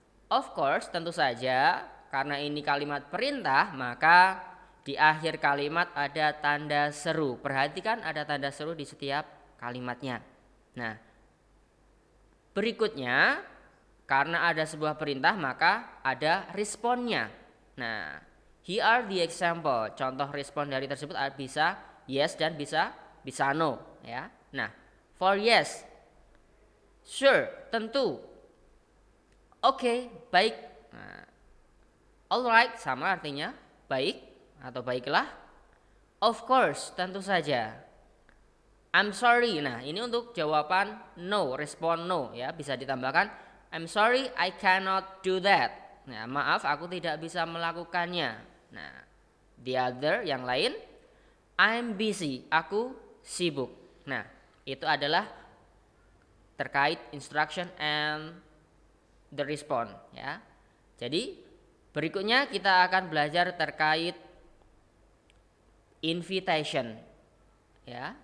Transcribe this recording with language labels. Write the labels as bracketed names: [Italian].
[English] Of course, [Indonesian] tentu saja karena ini kalimat perintah, maka di akhir kalimat ada tanda seru. Perhatikan ada tanda seru di setiap kalimatnya. Nah, berikutnya karena ada sebuah perintah maka ada responnya. [English] Nah, here are the example. [Indonesian] Contoh respon dari tersebut bisa yes dan bisa no, ya. Nah, [English] for yes, sure, [Indonesian] tentu. Oke, baik. Nah, alright sama artinya baik atau baiklah. [English] Of course, [Indonesian] tentu saja. [English] I'm sorry. [Indonesian] Nah, ini untuk jawaban no, respon no, ya. Bisa ditambahkan [English] I'm sorry, I cannot do that. [Indonesian] Nah, maaf aku tidak bisa melakukannya. Nah, [English] the other [Indonesian] yang lain, [English] I'm busy, [Indonesian] aku sibuk. Nah, itu adalah terkait [English] instruction and the response, [Indonesian] ya. Jadi berikutnya kita akan belajar terkait invitation, ya.